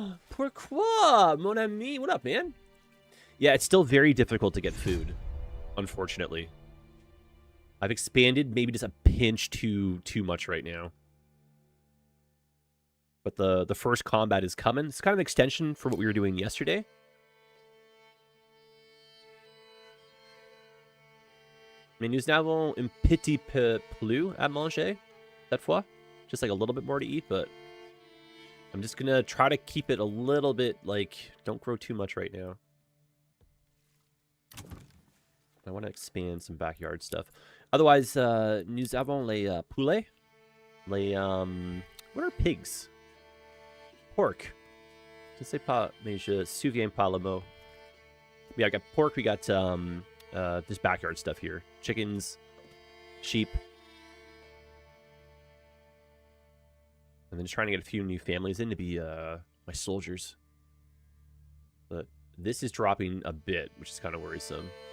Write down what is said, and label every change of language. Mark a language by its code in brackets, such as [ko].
[fr] Pourquoi, mon ami? [en] What up, man? Yeah, it's still very difficult to get food, unfortunately. I've expanded maybe just a pinch too much right now. But the first combat is coming. It's kind of an extension for what we were doing yesterday. [fr] Mais nous avons un petit peu plus à manger cette fois. [en] Just like a little bit more to eat, but I'm just gonna try to keep it a little bit, like, don't grow too much right now. I want to expand some backyard stuff. [fr] Otherwise, nous avons les poulets. Les, [en] what are pigs? Pork. [fr] Je sais pas, mais je souviens pas le mot. [en] Yeah, I got pork, we got, this backyard stuff here. Chickens, sheep. And then just trying to get a few new families in to be my soldiers. But this is dropping a bit, which is kind of worrisome.